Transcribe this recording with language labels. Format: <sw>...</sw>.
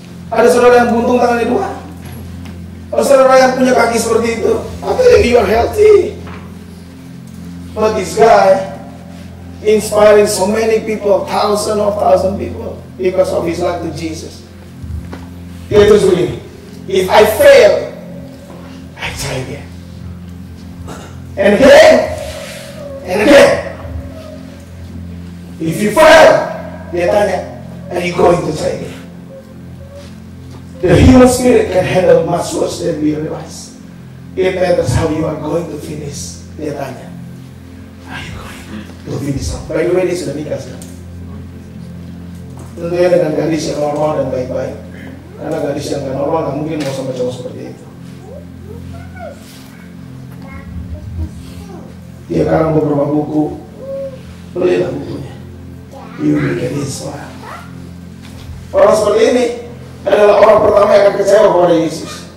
<id>Ada saudara yang buntung tangannya 2. Ada saudara yang punya kaki seperti itu.</id> <en>I think you are healthy. But this guy inspiring so many people, thousands of people, because of his life to Jesus.</en> <id>Dia terus begini,</id> <en>if I fail, I try again. And again, and again. If you fail,</en> <id>dia tanya,</id> <en>are you going to try again? The human spirit can handle much worse than we realize. It matters how you are going to finish.</en> <id>Dia tanya,</id> <en>are you going to finish? By the way,</en> <id>dia sudah nikah sekarang. Tentunya dengan gadis yang normal dan baik-baik. Karena gadis yang gak normal gak mungkin mau sama cowok seperti itu. Dia karang beberapa buku. Belilah bukunya.</id> <en>You will get inspired.</en> <id>Orang seperti ini adalah orang pertama yang akan kecewa kepada Yesus.</id>